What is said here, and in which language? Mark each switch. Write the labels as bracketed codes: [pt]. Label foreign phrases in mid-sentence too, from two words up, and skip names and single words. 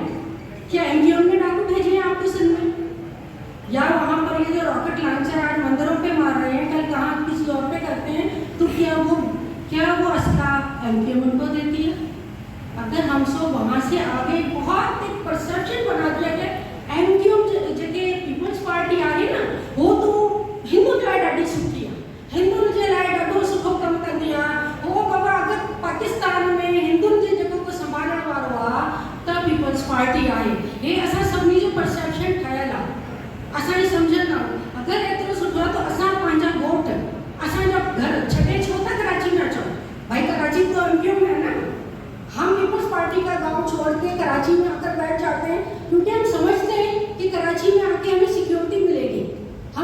[ur] کیا این جی او نے ڈاکو بھیجے ہیں آپ کو سندھ میں؟ یا وہاں پر یہ جو راکٹ لانچر آج مندروں پہ مار رہے ہیں، کل کہاں کسی اور پہ کرتے ہیں، تو کیا وہ اسلحہ ایم پی ایم ان کو دیتی ہے? اگر ہم سب وہاں سے آگے بہت ایک پرسیپشن بنا دیا کہ ایم کیو ایم جگہ پیپلز پارٹی آ گئی نا، وہ تو [sd] हिंदू लाइ ॾाढी सुठी है, हिंदुनि जे लाइ ॾाढो सुठो कमु कंदी आहे, वो बाबा अगर पाकिस्तान में हिंदुनि जे जगह को संभालण वारो आहे त पीपल्स पार्टी आहे। हे असां सभिनी जो परसेप्शन ठहियल आहे, असांजी सम्झनि आहे। अगर एतिरो सुठो आहे त असां पंहिंजा वोट, असांजा घर छॾे छो था कराची में अचो? [ur] بھائی کراچی تو ایم کیو ایم ہے نا، ہم پیپلز پارٹی کا گاؤں چھوڑ کے کراچی میں آکر بیٹھ جاتے ہیں کیونکہ ہم سمجھتے ہیں کہ کراچی میں آ کے ہمیں سکیورٹی ملے گی,